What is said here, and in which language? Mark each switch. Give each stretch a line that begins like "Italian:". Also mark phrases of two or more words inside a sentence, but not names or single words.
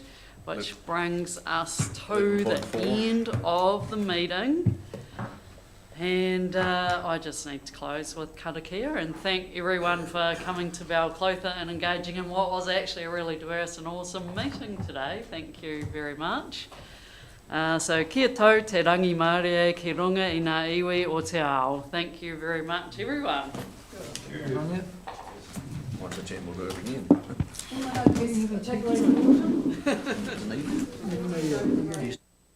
English: Which brings us to the end of the meeting. And I just need to close with karakia and thank everyone for coming to Balclutha and engaging in what was actually a really diverse and awesome meeting today. Thank you very much.
Māori: So kia tau te rangi Māori ki runga I ngā iwi o te ao.
English: Thank you very much, everyone. Once a 10 we'll do it again. Oh my God, yes.